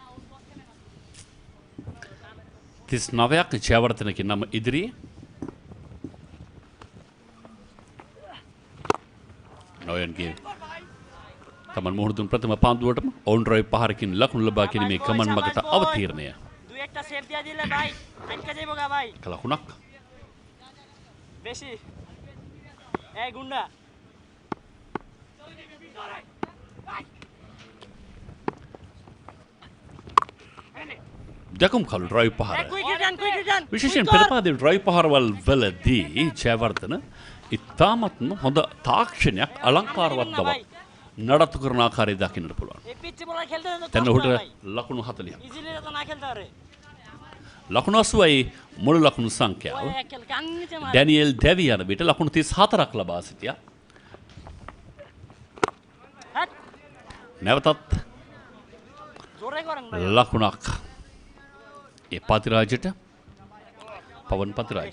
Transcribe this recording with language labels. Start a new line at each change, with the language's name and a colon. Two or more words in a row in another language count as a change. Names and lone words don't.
Sinhala: 39ක් ජයවර්ධනගේ නම ඉදිරියේ නොයන්ගේ තමන් මුහුණ දුන් ප්‍රථම පන්දුවටම ඔවුන් ඩ්‍රයිව් පහරකින් ලකුණු ලබා ගැනීමේ ගමන් මගට අවතීර්ණය
Bangla: Du একটা সেভ দিয়া দিলে ভাই আটকা যাইবো গা ভাই
Sinhala: ලකුණක්
Bangla: বেশি এই গুন্ডা
Sinhala: දකුම් කළු ඩ්‍රයිව් පහර
English: quick return
Sinhala: විශේෂයෙන් පෙරපාදේ ඩ්‍රයිව් පහරවල් වලදී ජයවර්ධන ඉතාමත්ම හොඳ තාක්ෂණයක් අලංකාරවත් බවක් නඩත්තු කරන ආකාරය දකින්නට පුළුවන්.
Bangla: এই পিচে বলা খেলতে তো
Sinhala: දැන් ඔහුට ලකුණු 40ක්.
Bangla: ইজিলি তো না খেলতে পারে
Sinhala: ලකුණු 80යි මුළු ලකුණු සංඛ්‍යාව. ඩැනියෙල් ඩෙවි යන විට ලකුණු 34ක් ලබා සිටියා. නැවතත් ලකුණක්. ඒ පතිරාජට පවන් පතිරාජ.